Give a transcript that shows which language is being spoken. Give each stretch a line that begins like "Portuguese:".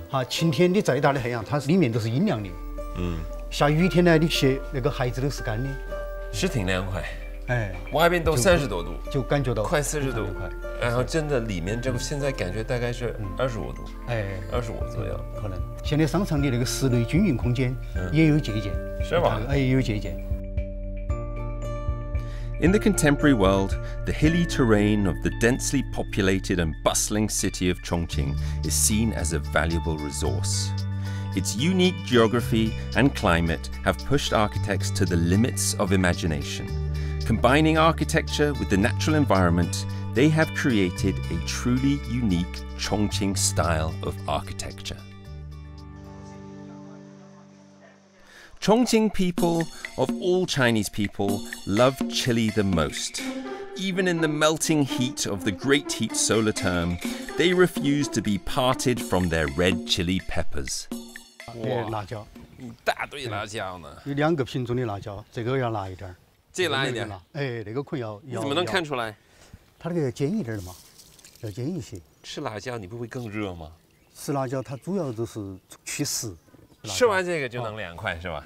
Chinese: 晴天的再大的太阳，它里面都是阴凉的。下雨天呢，你鞋那个鞋子都是干的。是挺凉快。哎，外边都30多度，就感觉到快40度快，然后真的里面这个现在感觉大概是25度，哎，25左右，可能。现在商场的那个室内均匀空间也有借鉴，是吧？哎，也有借鉴。
English: In the contemporary world, the hilly terrain of the densely populated and bustling city of Chongqing is seen as a valuable resource. Its unique geography and climate have pushed architects to the limits of imagination. Combining architecture with the natural environment, they have created a truly unique Chongqing style of architecture. Chongqing people, of all Chinese people, love chili the most. Even in the melting heat of the great heat solar term, they refuse to be parted from their red chili peppers.
Chinese: 辣椒，一大堆辣椒呢，有2个品种的辣椒，这个要辣一点儿，这辣一点。哎，那个可要。你怎么能看出来？它那个尖一点的嘛，要尖一些。吃辣椒你不会更热吗？吃辣椒它主要就是祛湿。吃完这个就能凉快是吧？